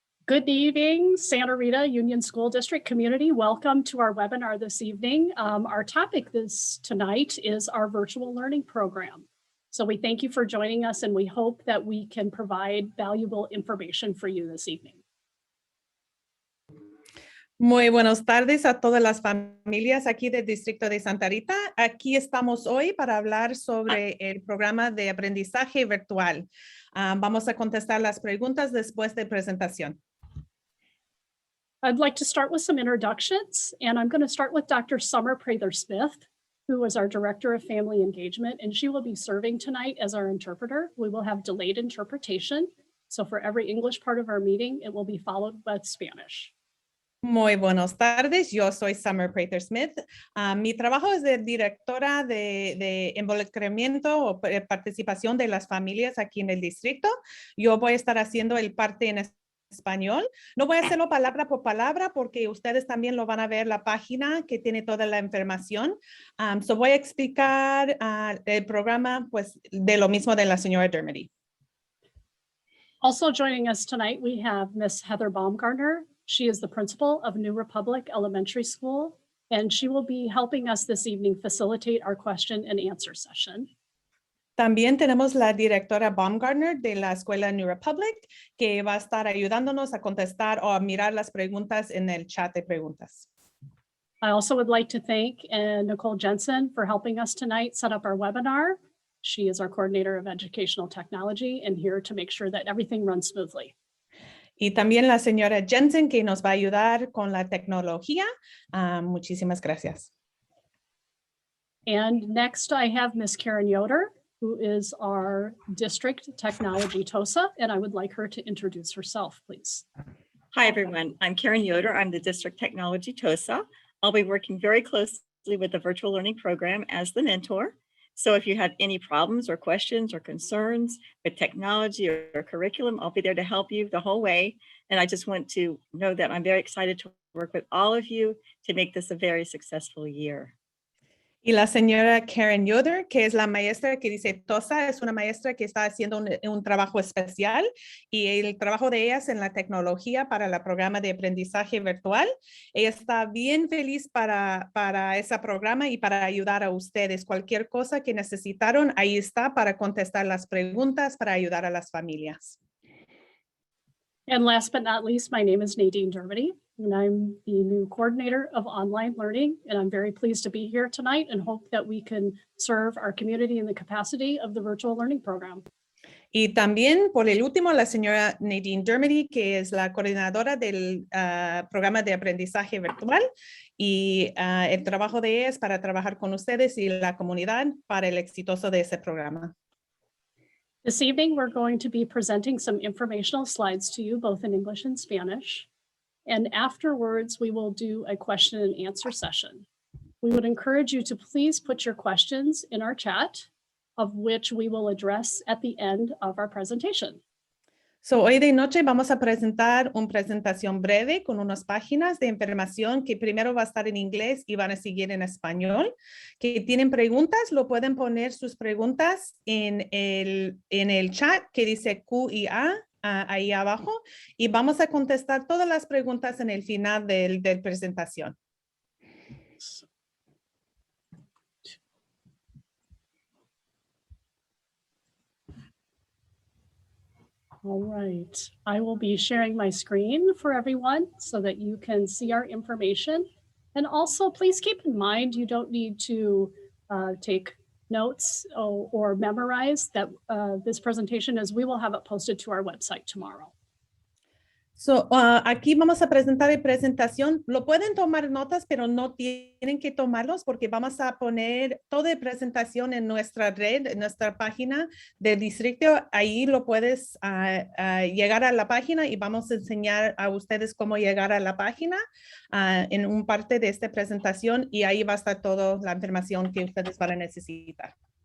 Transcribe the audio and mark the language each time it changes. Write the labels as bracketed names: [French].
[English] Good evening, Santa Rita Union School District community. Welcome to our webinar this evening. Our topic tonight is our virtual learning program. So we thank you for joining us and we hope that we can provide valuable information for you this evening. [Spanish] Muy buenas tardes a todas las familias aquí del Distrito de Santa Rita. Aquí estamos hoy para hablar sobre el programa de aprendizaje virtual. Vamos a contestar las preguntas después de presentación. [English] I'd like to start with some introductions, and I'm going to start with Dr. Summer Prather-Smith, who is our Director of Family Engagement, and she will be serving tonight as our interpreter. We will have delayed interpretation, so for every English part of our meeting, it will be followed with Spanish. [Spanish] Muy buenas tardes, yo soy Summer Prather-Smith. Mi trabajo es de directora de involucramiento o participación de las familias aquí en el distrito. Yo voy a estar haciendo el parte en español. No voy a hacerlo palabra por palabra porque ustedes también lo van a ver la página que tiene toda la información. So voy a explicar el programa pues de lo mismo de la señora Dermody. [English] Also joining us tonight, we have Miss Heather Baumgartner. She is the principal of New Republic Elementary School, and she will be helping us this evening facilitate our question and answer session. [Spanish] También tenemos la directora Baumgartner de la Escuela New Republic, que va a estar ayudándonos a contestar o a mirar las preguntas en el chat de preguntas. [English] I also would like to thank Nicole Jensen for helping us tonight set up our webinar. She is our coordinator of educational technology and here to make sure that everything runs smoothly. [Spanish] Y también la señora Jensen, que nos va a ayudar con la tecnología. Muchísimas gracias. [English] And next I have Miss Karen Yoder, who is our District Technology TOSA, and I would like her to introduce herself, please. Hi, everyone. I'm Karen Yoder. I'm the District Technology TOSA. I'll be working very closely with the virtual learning program as the mentor. So if you have any problems or questions or concerns with technology or curriculum, I'll be there to help you the whole way. And I just want to know that I'm very excited to work with all of you to make this a very successful year. [Spanish] Y la señora Karen Yoder, que es la maestra que dice TOSA, es una maestra que está haciendo un trabajo especial y el trabajo de ella es en la tecnología para el programa de aprendizaje virtual. Ella está bien feliz para ese programa y para ayudar a ustedes. Cualquier cosa que necesitaron, ahí está para contestar las preguntas, para ayudar a las familias. [English] And last but not least, my name is Nadine Dermody, and I'm the new coordinator of online learning. And I'm very pleased to be here tonight and hope that we can serve our community in the capacity of the virtual learning program. [Spanish] Y también, por el último, la señora Nadine Dermody, que es la coordinadora del programa de aprendizaje virtual. Y el trabajo de ella es para trabajar con ustedes y la comunidad para el exitoso de ese programa. [English] This evening, we're going to be presenting some informational slides to you, both in English and Spanish. And afterwards, we will do a question and answer session. We would encourage you to please put your questions in our chat, of which we will address at the end of our presentation. [Spanish] So, hoy de noche vamos a presentar una presentación breve con unas páginas de información que primero va a estar en inglés y van a seguir en español. Que tienen preguntas, lo pueden poner sus preguntas en el chat que dice Q y A ahí abajo y vamos a contestar todas las preguntas en el final del presentación. [English] All right, I will be sharing my screen for everyone so that you can see our information. And also please keep in mind, you don't need to take notes or memorize that this presentation, as we will have it posted to our website tomorrow. [Spanish] So, aquí vamos a presentar la presentación. Lo pueden tomar notas, pero no tienen que tomarlos porque vamos a poner toda la presentación en nuestra red, en nuestra página del distrito. Ahí lo puedes llegar a la página y vamos a enseñar a ustedes cómo llegar a la página en un parte de esta presentación y ahí va a estar toda la información que ustedes van a necesitar.